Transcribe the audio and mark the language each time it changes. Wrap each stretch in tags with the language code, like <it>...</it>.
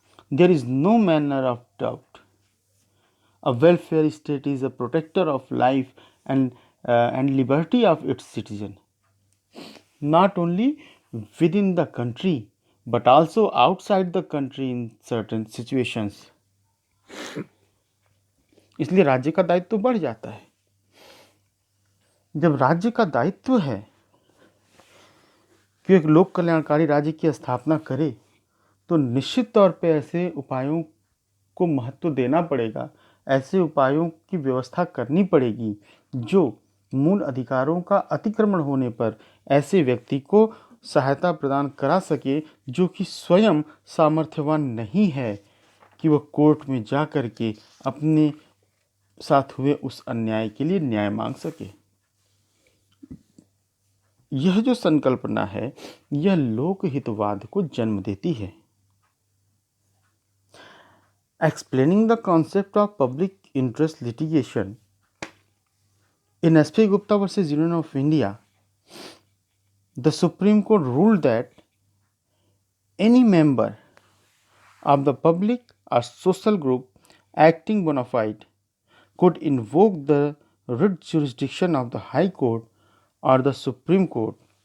<en>There is no manner of doubt. A welfare state is a protector of life and liberty of its citizen, not only within the country but also outside the country in certain situations.</en> <hi>इसलिए राज्य का दायित्व तो बढ़ जाता है। जब राज्य का दायित्व है कि एक लोक कल्याणकारी राज्य की स्थापना करे तो निश्चित तौर पे ऐसे उपायों को महत्व देना पड़ेगा, ऐसे उपायों की व्यवस्था करनी पड़ेगी जो मूल अधिकारों का अतिक्रमण होने पर ऐसे व्यक्ति को सहायता प्रदान करा सके जो कि स्वयं सामर्थ्यवान नहीं है कि वह कोर्ट में जा कर के अपने साथ हुए उस अन्याय के लिए न्याय मांग सके। यह जो संकल्पना है यह लोकहितवाद को जन्म देती है।</hi> <en>Explaining the concept of public interest litigation in S.P. Gupta versus Union of India, The Supreme Court ruled that any member of the public or social group acting bona fide could invoke the writ jurisdiction of the High Court or the Supreme Court,</en>